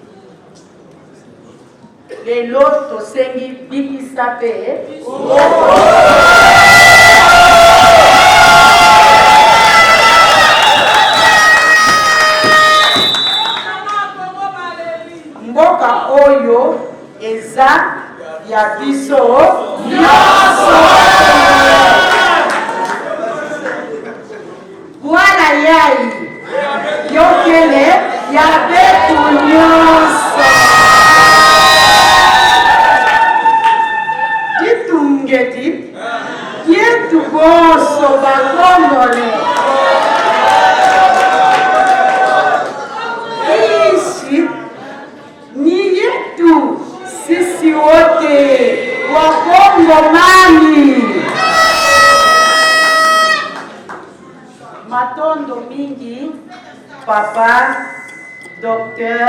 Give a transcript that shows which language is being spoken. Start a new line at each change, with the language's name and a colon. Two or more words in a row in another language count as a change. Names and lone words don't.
Lingala: lelo tosengi bikisa pe mboka oyo eza ya biso nyonso
Kituba (Democratic Republic of Congo): bwana yai yokele ya betu nyonso
Swahili: ditungeti yetu boso bakongole ishi ni yetu sisi wote wakongomani.
Lingala: Matondo mingi papa Dr.